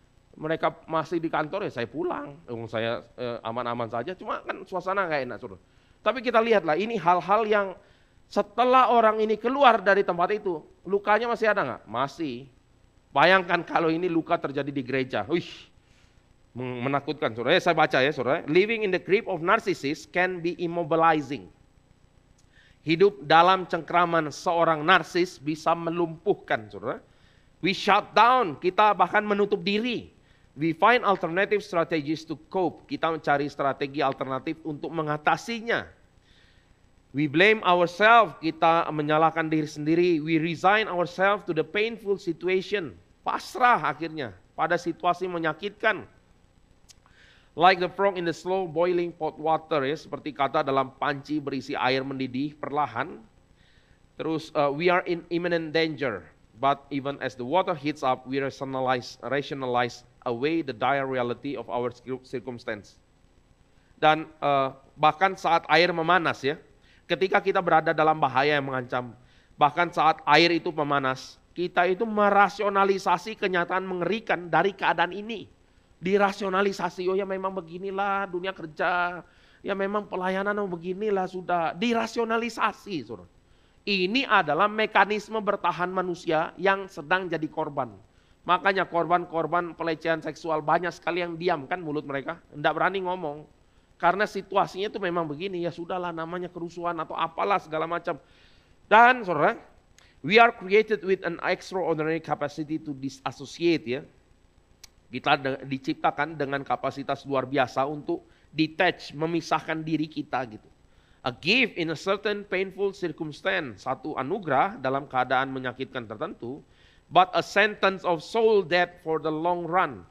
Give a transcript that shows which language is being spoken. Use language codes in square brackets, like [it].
[id] Mereka masih di kantor, ya saya pulang. Saya aman-aman saja, cuma kan suasana nggak enak, saudara. Tapi kita lihatlah, ini hal-hal yang setelah orang ini keluar dari tempat itu, lukanya masih ada nggak? Masih. Bayangkan kalau ini luka terjadi di gereja. Menakutkan, saudara. Saya baca ya, saudara. [en] Living in the grip of narcissist can be immobilizing. [id] Hidup dalam cengkraman seorang narsis bisa melumpuhkan, saudara. [en] We shut down, [id] kita bahkan menutup diri. [en] We find alternative strategies to cope. [id] Kita mencari strategi alternatif untuk mengatasinya. [en] We blame ourselves, [id] kita menyalahkan diri sendiri. [en] We resign ourselves to the painful situation. [id] Pasrah akhirnya pada situasi menyakitkan. [en] Like the frog in the slow boiling pot water, [id] ya, seperti kata dalam panci berisi air mendidih perlahan. Terus [en] we are in imminent danger, but even as the water heats up, we rationalize away the dire reality of our circumstance. [id] Dan bahkan saat air memanas, ya, ketika kita berada dalam bahaya yang mengancam, bahkan saat air itu memanas, kita itu merasionalisasi kenyataan mengerikan dari keadaan ini. Dirasionalisasi, ya memang beginilah dunia kerja, ya memang pelayanan beginilah sudah. Dirasionalisasi, saudara. Ini adalah mekanisme bertahan manusia yang sedang jadi korban. Makanya korban-korban pelecehan seksual banyak sekali yang diam kan mulut mereka, tidak berani ngomong. Karena situasinya itu memang begini, ya sudahlah namanya kerusuhan atau apalah segala macam. Dan saudara, [en] we are created with an extraordinary capacity to disassociate, [id] ya. Kita diciptakan dengan kapasitas luar biasa untuk [en] detach, [id] memisahkan diri kita gitu. [en] A gift in a certain painful circumstance, [id] satu anugerah dalam keadaan menyakitkan tertentu, [en] but a sentence of soul death for the long run.